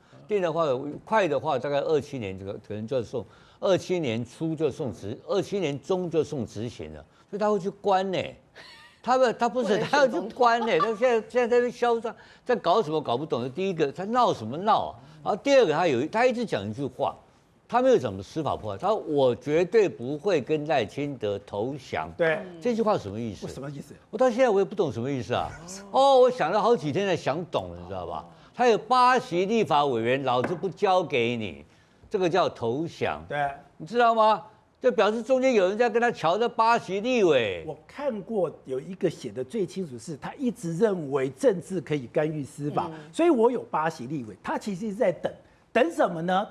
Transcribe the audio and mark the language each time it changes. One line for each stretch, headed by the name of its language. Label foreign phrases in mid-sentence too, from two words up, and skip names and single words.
Chinese: 定的話，快的話大概27年，這個可能就要送，27年初就送27年中就送執行了，所以他會去關呢。他不是他要去關呢，他現在在那囂張，在搞什麼搞不懂。第一個他鬧什麼鬧啊？然後第二個他一直講一句話，他沒有什麼司法破壞，他說我絕對不會跟賴清德投降。對，這句話什麼意思？什麼意思？我到現在我也不懂什麼意思啊。我想了好幾天才想懂了，你知道吧？他有8席立法委員，老子不交給你，這個叫投降。對，你知道嗎？這表示中間有人在跟他喬這8席立委。我看過有一個寫的最清楚是，他一直認為政治可以干預司法，所以我有8席立委。他其實是在等什麼呢？